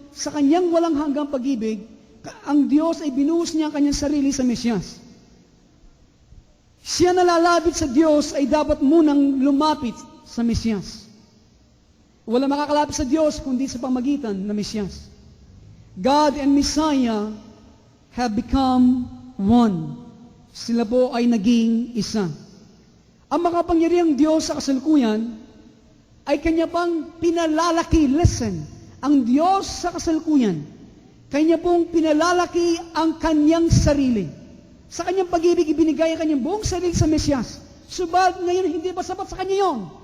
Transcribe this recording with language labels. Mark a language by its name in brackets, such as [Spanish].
[Filipino] Sa Kanyang walang hanggang pag-ibig, ang Diyos ay binuhos niya ang Kanyang sarili sa Mesiyas. Siya na lalapit sa Diyos ay dapat munang lumapit sa Mesiyas. Wala makakalapit sa Diyos kundi sa pamagitan ng Mesiyas. [English] God and Messiah have become one. [Filipino] Sila po ay naging isa. Ang makapangyarihang Diyos sa kasalukuyan ay Kanya pang pinalalaki. [English] Listen. [Filipino] Ang Diyos sa kasalukuyan, Kanya pong pinalalaki ang Kanyang sarili. Sa Kanyang pag-ibig, ibinigay ang Kanyang buong sarili sa Mesiyas. Subalit ngayon, hindi pa sapat sa Kanya yon.